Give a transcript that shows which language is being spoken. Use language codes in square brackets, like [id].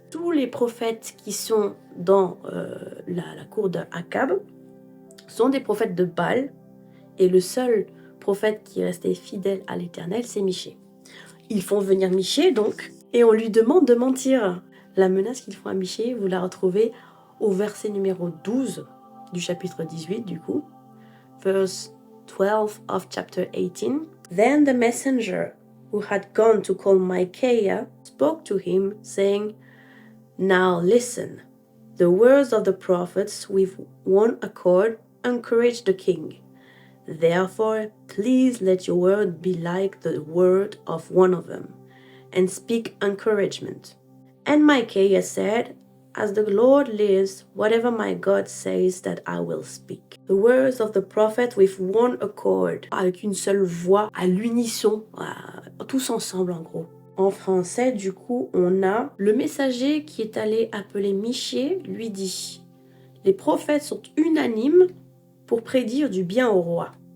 [fr] Tous les prophètes qui sont dans la cour d'Akab sont des prophètes de Baal, et le seul prophète qui restait fidèle à l'Éternel, c'est Michée. Ils font venir Michée donc, et on lui demande de mentir. La menace qu'ils font à Michée, vous la retrouvez au verset numéro 12 du chapitre 18 du coup, [en] verse 12 of chapter 18. Then the messenger who had gone to call Micaiah spoke to him, saying, now listen, the words of the prophets with one accord encourage the king. Therefore, please let your word be like the word of one of them, and speak encouragement. And Micaiah said, as the Lord lives, whatever my God says that I will speak. The words of the prophet with one accord, [fr] avec une seule voix, à l'unisson, tous ensemble en gros. En français, du coup, on a le messager qui est allé appeler Michée, lui dit, les prophètes sont unanimes pour prédire du bien au roi.